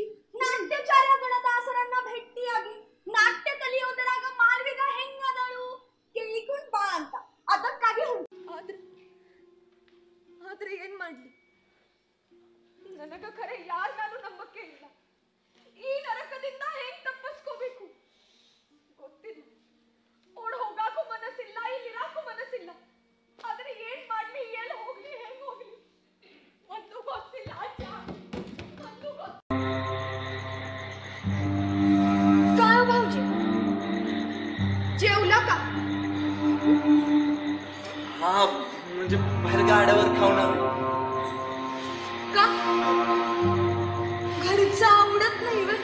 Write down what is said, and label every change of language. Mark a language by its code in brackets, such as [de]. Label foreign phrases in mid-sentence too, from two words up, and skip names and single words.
[kn] ನಾಟ್ಯಾಚಾರ್ಯ ಗಣದಾಸರನ್ನ ಭೇಟಿಯಾಗಿ ನಾಟ್ಯ ಕಲಿಯೋದರಾಗ ಮಾಲ್ವಿಗ ಹೆಂಗದಳು ಕೇಳಿಕೊಂಡ್ ಬಾ ಅಂತ ಅದಕ್ಕಾಗಿ ಆದ್ರೆ ಏನ್ ಮಾಡ್ಲಿ, ನನಗ ಖರೆ ಯಾರ ಮೇಲೂ ನಂಬಿಕೆ ಇಲ್ಲ. ಈ ನರಕದಿಂದ ಹೆಂಗ್ ತಪ್ಪಿಸ್ಕೋಬೇಕು ಗೊತ್ತಿಲ್ಲ. ಓಡ್ ಹೋಗಾಕು ಮನಸ್ಸಿಲ್ಲ, ಇಲ್ಲಿರಾಕು ಮನಸ್ಸಿಲ್ಲ. ಆದ್ರೆ ಏನ್ ಮಾಡ್ಲಿ, ಎಲ್ಲಿ ಹೋಗ್ಲಿ, ಹೆಂಗ್ ಹೋಗ್ಲಿ ಒಂದು ಗೊತ್ತಿಲ್ಲ. [mr] काय भाऊजी जेवला का? हा म्हणजे बाहेर गाड्यावर खाऊन आलो. का घरचं आवडत नाही वे?